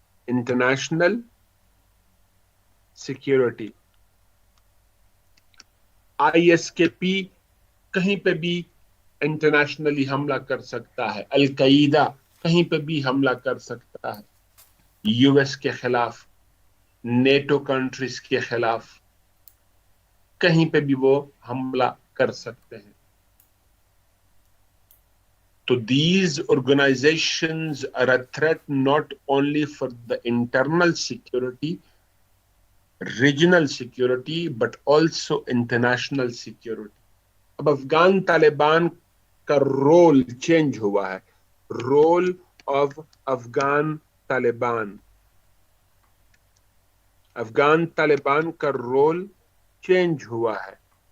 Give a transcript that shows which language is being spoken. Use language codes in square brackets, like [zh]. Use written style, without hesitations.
[hi] International security, ISKP कहीं पे भी इंटरनेशनली हमला कर सकता है, अलकायदा कहीं पे भी हमला कर सकता है, यूएस के खिलाफ, नेटो कंट्रीज के खिलाफ, कहीं पे भी वो हमला कर सकते हैं। [en] So these organizations are a threat not only for the internal security, regional security, but also international security. [hi] अब अफगान तालिबान का रोल चेंज हुआ है। [en] role of Afghan Taliban, [hi] अफगान तालिबान का रोल चेंज हुआ है।